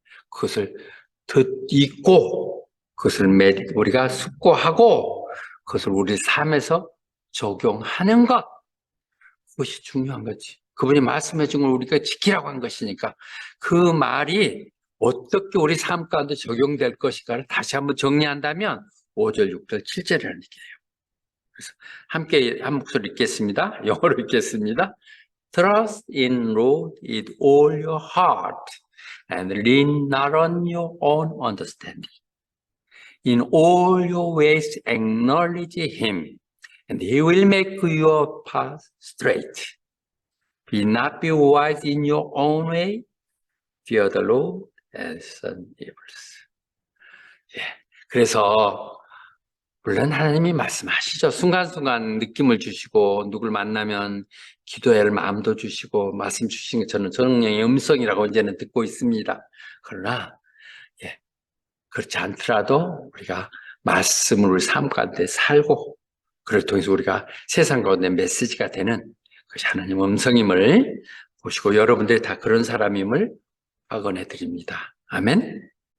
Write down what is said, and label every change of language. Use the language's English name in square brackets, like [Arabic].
[Korean] 그것을 읽고 그것을 우리가 숙고하고 그것을 우리 삶에서 적용하는 것, 그것이 중요한 거지. 그분이 말씀해 준 걸 우리가 지키라고 한 것이니까 그 말이 어떻게 우리 삶 가운데 적용될 것인가를 다시 한번 정리한다면 5절, 6절, 7절이라는 얘기예요. 그래서 함께 한 목소리 읽겠습니다. 영어로 읽겠습니다. [English] Trust in Lord with all your heart and lean not on your own understanding. In all your ways acknowledge Him, and He will make your path straight. Be not be wise in your own way. Fear the Lord and shun evils. [Korean] 예, 그래서 물론 하나님이 말씀하시죠. 순간순간 느낌을 주시고 누굴 만나면 기도할 마음도 주시고 말씀 주신 게 저는 성령의 음성이라고 이제는 듣고 있습니다. 그러나 그렇지 않더라도 우리가 말씀을 우리 삶 가운데 살고 그를 통해서 우리가 세상 가운데 메시지가 되는 그것이 하나님 음성임을 보시고 여러분들이 다 그런 사람임을 확언해 드립니다. 아멘.